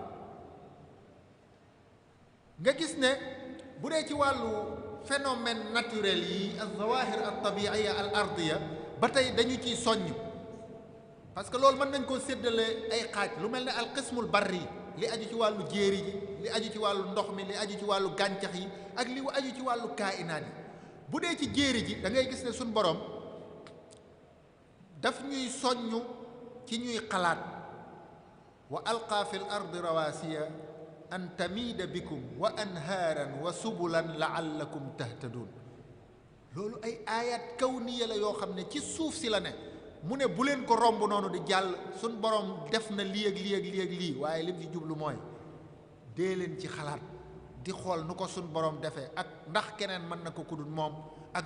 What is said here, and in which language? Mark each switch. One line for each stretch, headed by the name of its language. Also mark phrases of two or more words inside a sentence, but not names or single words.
Wolof: nga gis ne bu dee ci wàllu
French: phénomène naturel
Wolof: yi
Arabic: الظواهر الطبيعية الأرضية
Wolof: ba tey dañu ciy soññ
French: parce que
Wolof: loolu mën nañ koo séddale ay xaaj lu mel ne
Arabic: القسم البري
Wolof: li aju ci wàllu jéeri ji li aju ci wàllu ndox mi li aju ci wàllu gàncax yi ak li aju ci wàllu kainaat yi bu dee ci jéeri ji da ngay gis ne suñ borom daf ñuy soññ ci ñuy xalaat
Arabic: وألقى في الأرض رواسي أن تميد بكم وأنهارا وسبلا لعلكم تهتدون
Wolof: loolu ay
Arabic: آيات كونية
Wolof: la yoo xam ne ci suuf si la ne mu ne bu leen ko romb noonu di jàll suñ borom def na lii ak lii ak lii ak lii waaye lim ci jublu mooy dee leen ci xalaat di xool nu ko suñ borom defee ak ndax keneen mën na ko kudul moom ak